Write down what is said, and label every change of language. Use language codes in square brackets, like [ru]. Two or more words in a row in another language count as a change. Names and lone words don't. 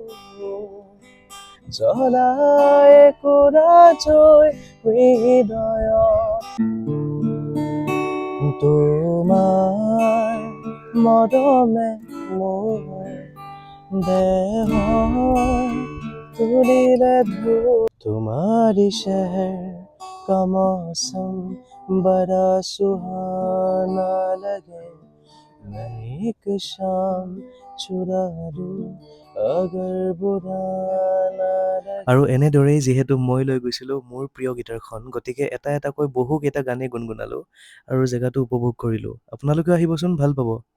[as] জ্বলাই কৰা জয় হৃদয়ত তোমাৰ মৰমে মোৰ দেহ তুলিলে [hi] तुम्हारी शहर का मौसम बड़ा सुहाना लगे मैं एक शाम चुरा लूं अगर बुरा ना लगे [as] আৰু এনেদৰেই যিহেতু মই লৈ গৈছিলোঁ মোৰ প্ৰিয় গীটাৰখন গতিকে এটা এটাকৈ বহুকেইটা গানেই গুণগুণালোঁ আৰু জেগাটো উপভোগ কৰিলোঁ আপোনালোকেও আহিবচোন ভাল পাব